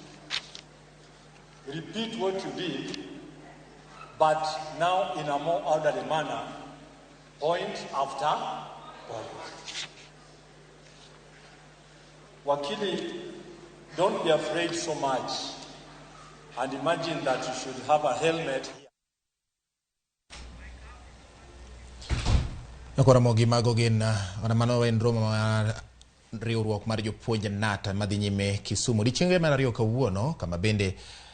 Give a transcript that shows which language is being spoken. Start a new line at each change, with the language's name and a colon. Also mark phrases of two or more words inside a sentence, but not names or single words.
English: Repeat what you did, but now in a more orderly manner, point after point. Wakili, don't be afraid so much, and imagine that you should have a helmet here.
Luo (Kenya and Tanzania): Ramogi mago gin mano en romo mar riwruok mar jopuonj KNUT madhi nyime Kisumu. Odiechieng' mar ariyo kawuono kama bende